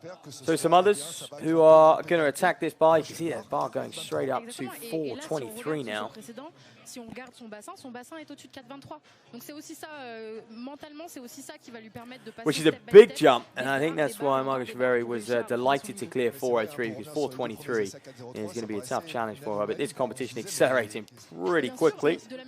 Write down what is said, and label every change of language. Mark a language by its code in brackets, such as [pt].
[en] So some others who are going to attack this bar. You can see that bar going straight up to 4:23 now. [fr] Si on regarde son bassin est au-dessus de 4,23. Donc c'est aussi ça, mentalement, c'est aussi ça qui va lui permettre de passer. [en] Which is a big jump, and I think that's why Margot Cheveri was delighted to clear 4:03, because 4:23 is going to be a tough challenge for her. But this competition accelerating pretty quickly.